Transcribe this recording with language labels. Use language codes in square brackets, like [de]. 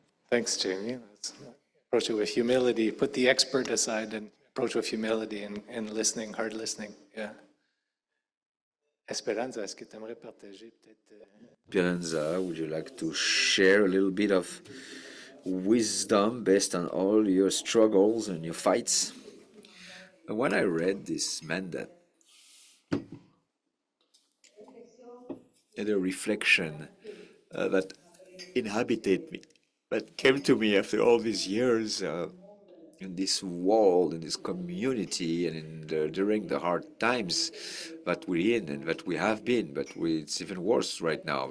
[en] Thanks, Jamie. Let's approach it with humility. Put the expert aside and approach with humility and listening, hard listening. Yeah. [fr] Esperanza, est-ce que tu aimerais partager peut-être? [en] Esperanza, would you like to share a little bit of wisdom based on all your struggles and your fights? When I read this mandate, and a reflection that inhabited me, that came to me after all these years in this world, in this community, and during the hard times that we're in and that we have been, but it's even worse right now.